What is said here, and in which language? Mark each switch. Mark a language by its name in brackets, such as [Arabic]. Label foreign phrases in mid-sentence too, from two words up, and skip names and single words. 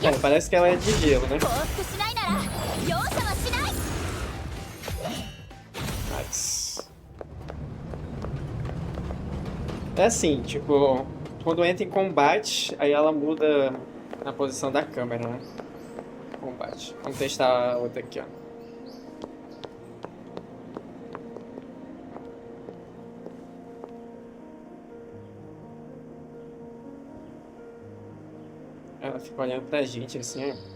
[Portuguese] Parece que ela é de gelo, né? [Japanese] 降伏しないなら容赦はしない。 [Portuguese] Nice. É assim, tipo, quando entra em combate, aí ela muda a posição da câmera, né? Combate. Vamos testar a outra aqui, ó. Ela fica olhando pra gente assim, ó.